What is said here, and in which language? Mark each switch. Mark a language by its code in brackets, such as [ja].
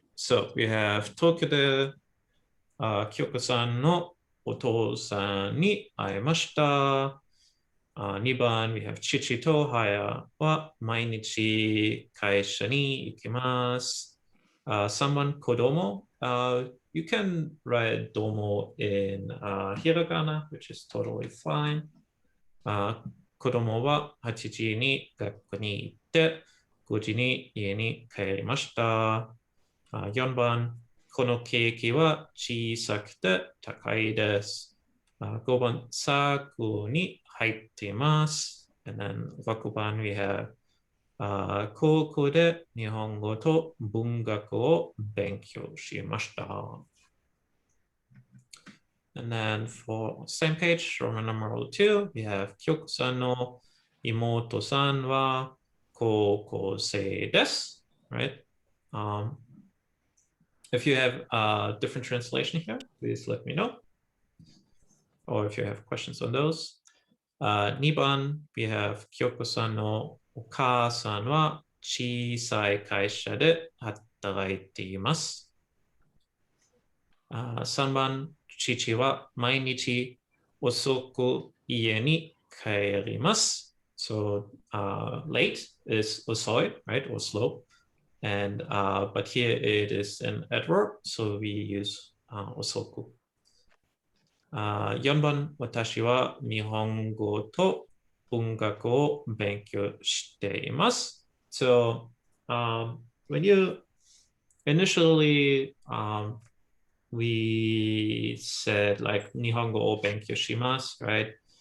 [en] So we have [ja] 東京で京子さんのお父さんに会いました。 2番、 [en] we have [ja] 父と母は毎日会社に行きます。 3番、子供。 [en] You can write ども in hiragana, which is totally fine. [ja] 子供は8時に学校に行って、5時に家に帰りました。 4番、このケーキは小さくて高いです。 5番、サークルに入っています。 [en] And then [ja] 6番、 [en] we have [ja] 高校で日本語と文学を勉強しました。 [en] And then for same page, Roman numeral 2, we have [ja] 京子さんの妹さんは高校生です。 [en] Right? If you have a different translation here, please let me know. Or if you have questions on those. [ja] 2番, [en] we have [ja] 京子さんのお母さんは小さい会社で働いています。 3番、父は毎日遅く家に帰ります。 [en] So late is 遅い, right, or slow. And but here it is an adverb, so we use 遅く。 [ja] 4番、私は日本語と文学を勉強しています。 [en] So when you initially we said like [ja] 日本語を勉強します, [en] right?